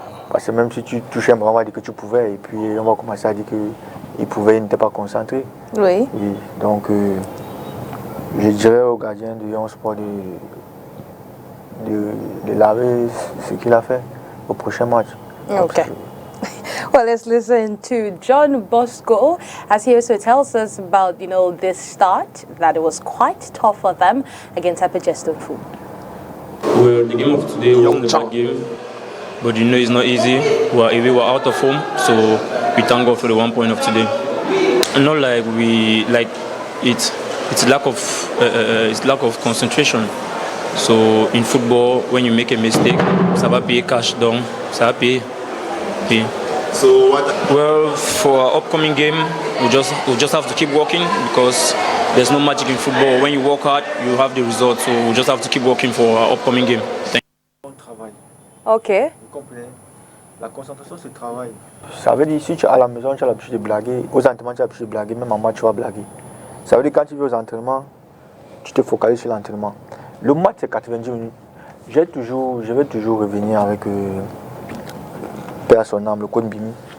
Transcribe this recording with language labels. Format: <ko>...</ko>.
<fr>Parce que même si tu touchais un bras, on va dire que tu pouvais, et puis on va commencer à dire qu'il pouvait, il n'était pas concentré. Oui. Et donc, je dirais au gardien du 11 Sport de laver ce qu'il a fait au prochain match. Okay.</fr> <en>Well, let's listen to John Bosco as he also tells us about, this start, that it was quite tough for them against Apajeston Food. Well, the game of today wasn't a bad game, but it's not easy. We were out of form, so we thank God for the 1 point of today. And not like it's lack of concentration. So in football, when you make a mistake,</en> <fr>ça va payer cash down, ça va payer.</fr> <en>So well, for our upcoming game, we just have to keep working because there's no magic in football. When you work hard, you have the results. So we just have to keep working for our upcoming game. Thank you. Ok.</en> <fr>Vous comprenez? La concentration, c'est le travail. Ça veut dire si tu es à la maison, tu as l'habitude de blaguer. Aux entraînements, tu as l'habitude de blaguer. Même en match, tu vas blaguer. Ça veut dire quand tu vas aux entraînements, tu te focalises sur l'entraînement. Le match, c'est 90 minutes. Je vais toujours revenir avec Père son âme, le code Bimi.</fr>